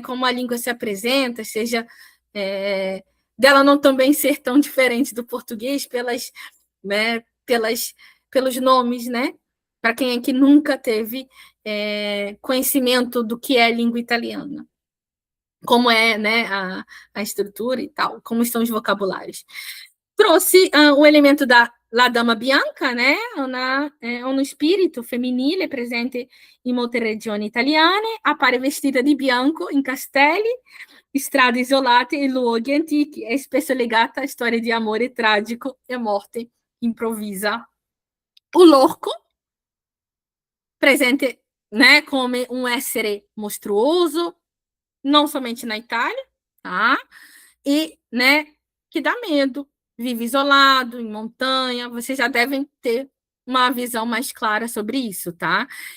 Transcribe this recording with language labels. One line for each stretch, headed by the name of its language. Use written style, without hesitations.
Portuguese: Como a língua se apresenta, seja dela não também ser tão diferente do português né, pelos nomes, né? Para quem é que nunca teve conhecimento do que é a língua italiana. como é, né, a estrutura e tal, como estão os vocabulários. Trouxe o elemento da
Italian: La Dama Bianca,
Portuguese: né,
Italian: uno spirito femminile presente in molte regioni italiane, appare vestita di bianco in castelli, strade isolate e luoghi antichi, è spesso legata a storie di amore tragico e morte improvvisa.
Portuguese: O Lorco, presente, né, come um
Italian: essere mostruoso,
Portuguese: não somente na Itália, tá? E, né, que dá medo, vive isolado, em montanha, vocês já devem ter uma visão mais clara sobre isso, tá?